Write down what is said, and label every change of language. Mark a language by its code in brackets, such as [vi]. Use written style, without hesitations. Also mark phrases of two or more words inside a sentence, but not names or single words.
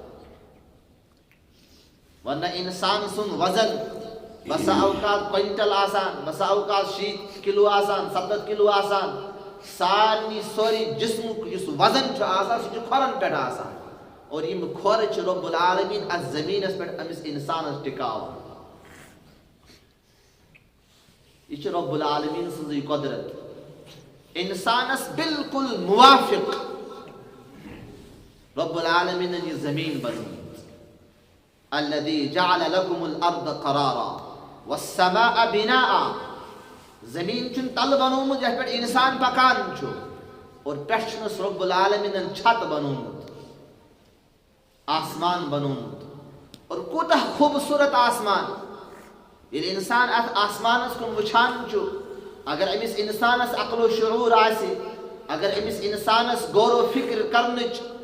[ks] ورنہ انسان سُنٛد وزن بسا اوقات کوینٹل آسان بسا اوقات 60 کلو آسان 70 کلو آسان سارنٕے سورُے جسمُک یُس وزن چھُ آسان سُہ چھُ کھۄرن پٮ۪ٹھ آسان اور یِم کھۄر چھِ رب العالمیٖن اتھ زٔمیٖنس پٮ۪ٹھ أمِس انسانس ٹِکاوان یہ رب العالمین سٕنٛزٕے قدرت انسانس بالکل موافق رب العالمینن یہ زمین بنٲومٕژ [ar] الذي جعل لكم الارض قرارا والسماء بناء [ks] زمین چھُنہٕ تلہٕ بنوومُت یتھ پٮ۪ٹھ انسان پکان چھُ اور پٮ۪ٹھٕ چھُنس رب العالمینن چھت بنوومُت آسمان بنوومُت اور کوتاہ خوبصورت آسمان ییٚلہِ انسان اتھ آسمانس کُن وٕچھان چھُ اگر أمِس انسانس عقل و شعوٗر آسہِ اگر أمِس انسانس غور و فکر کرنٕچ